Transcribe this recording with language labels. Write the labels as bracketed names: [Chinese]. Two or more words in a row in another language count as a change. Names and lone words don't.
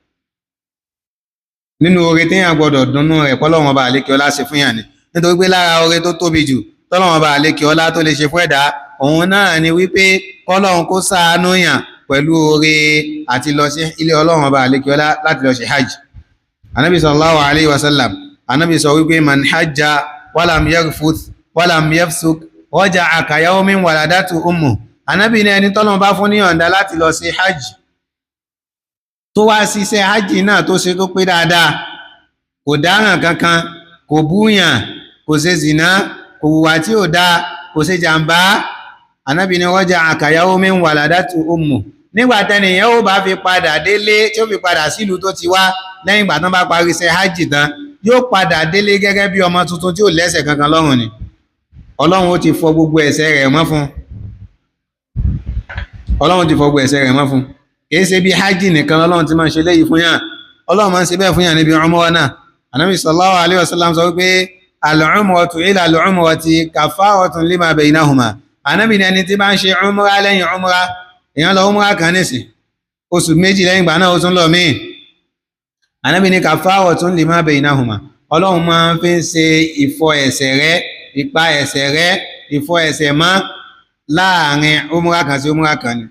[Yoruba] nínú oore téèyàn gbọdọ̀ dunnú rẹ̀ pọ́lọ́run ọba àlékè ọlá ṣe fún yàn ni nítorí pé lára oore tó tóbi jù tọ́lọ́run ọba àlékè ọlá tó lè ṣe fún ẹ̀dá òun náà ni wípé kọ́lọ́run kó ṣàánú yàn pẹ̀lú oore àti lọ sí ilé Ọlọ́run ọba àlékè ọlá láti lọ ṣe hajj. [Arabic] anabi صلى الله عليه وسلم [Yoruba] anabi sọ wípé [Arabic] من حج ولم يرفث ولم يفسق رجع كيوم ولدته أمه. [Yoruba] anabi ní ẹni tọ́lọ́run bá fún ní yọ̀ǹda láti lọ sí hajj tó wá ṣiṣẹ́ hajj náà tó ṣe tó pé dáadáa kò dáràn kankan kò búyàn kò ṣe zìnà kò hùwà tí ò dáa kò ṣe jàǹbá anabi ní [Arabic] رجع كيوم ولدته أمه. [Yoruba] nígbà tẹ́nìyàn ó bá fi padà délé tí ó fi padà sílùú tó ti wá lẹ́yìn ìgbà tán bá parí iṣẹ́ hajj tán yóò padà délé gẹ́gẹ́ bí ọmọ tuntun tí ò lẹ́ṣẹ̀ kankan lọ́rùn ni. Ọlọ́run ó ti fọ gbogbo ẹ̀ṣẹ̀ rẹ̀ mọ́ fún Ọlọ́run ti fọ gbogbo ẹ̀ṣẹ̀ rẹ̀ mọ́ fún kìí ṣe bí hajj nìkan Ọlọ́run ti máa ń ṣe léyìí fún yàn Ọlọ́run máa ń ṣe bẹ́ẹ̀ fún yàn níbi umrah náà. [Arabic] Ànábì صلى الله عليه وسلم [Yoruba] sọ wípé [Arabic] العمرة إلى العمرة كفارة لما بينهما. [Yoruba] Ànábì ní ẹni tí bá ń ṣe umrah lẹ́yìn umrah èèyàn lọ umrah kan nísìn oṣù méjì lẹ́yìn ìgbà náà ó tún lọ míì Ànábì ní [Arabic] كفارة لما بينهما. [Yoruba] Ọlọ́run máa ń fi ṣe ìfọ ẹ̀ṣẹ̀ rẹ̀ ìpa ẹ̀ṣẹ̀ rẹ̀ ìfọ ẹ̀ṣẹ̀ mọ́ láàrin umrah kan sí umrah kan ni.